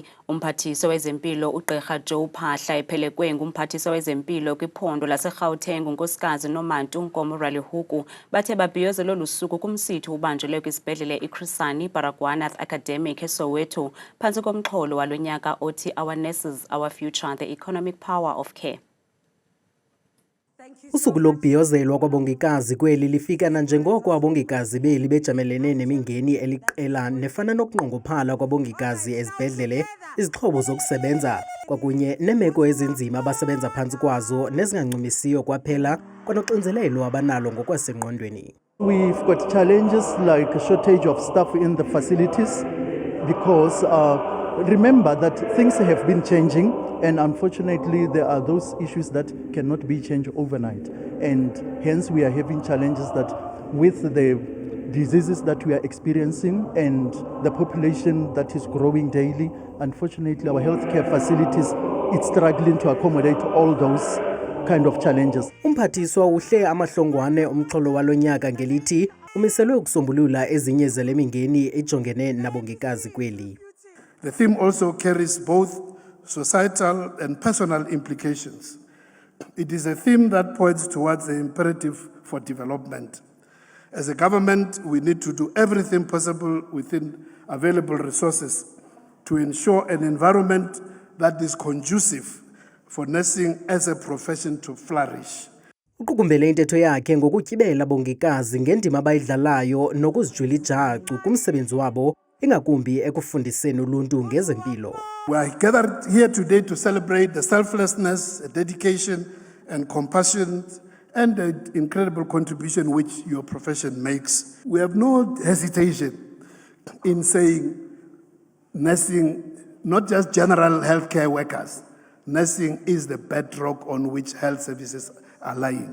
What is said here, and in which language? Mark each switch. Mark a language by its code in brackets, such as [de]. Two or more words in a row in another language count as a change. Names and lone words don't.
[xh] Umphathiswa wezempilo uGqirha Joe Phahla ephelekwe ngumphathiswa wezempilo kwiphondo laseGauteng unkosikazi Nomantu Nkomo Ralihuku bathe babhiyozela lusuku kumsitho ubanjelwe kwisibhedlele iChris Hani Baragwanath Academic eSoweto phantsi komxholo walonyaka othi Our Nurses, Our Future, the Economic Power of Care. Usuku lokubhiyozelwa kwabongikazi kweli lifika nanjengoko abongikazi beli bejamelene nemingeni eliqela nefana nokunqongophala kwabongikazi ezibhedlele, izixhobo zokusebenza kwakunye nemeko ezinzima abasebenza phantsi kwazo nezingancumisiyo kwaphela kwanoxinzelelo abanalo ngokwasengqondweni. [en] We've got challenges like a shortage of staff in the facilities because remember that things have been changing. And unfortunately, there are those issues that cannot be changed overnight. And hence, we are having challenges that with the diseases that we are experiencing and the population that is growing daily. Unfortunately, our healthcare facilities, it's struggling to accommodate all those kind of challenges. [xh] Umphathiswa uhle amahlongwane omxholo walonyaka ngelithi umiselwe ukusombulula ezinye zele mingeni ejongene nabongikazi kweli. [en] The theme also carries both societal and personal implications. It is a theme that points towards the imperative for development. As a government, we need to do everything possible within available resources to ensure an environment that is conducive for nursing as a profession to flourish. [xh] Uqukumbele intetho yakhe ngokutyibela bongikazi ngendima abayidlalayo nokuzijwila ijacu kumsebenzi wabo ingakumbi ekufundiseni uluntu ngezempilo. [en] We are gathered here today to celebrate the selflessness, dedication and compassion and the incredible contribution which your profession makes. We have no hesitation in saying nursing, not just general healthcare workers, nursing is the bedrock on which health services are lying.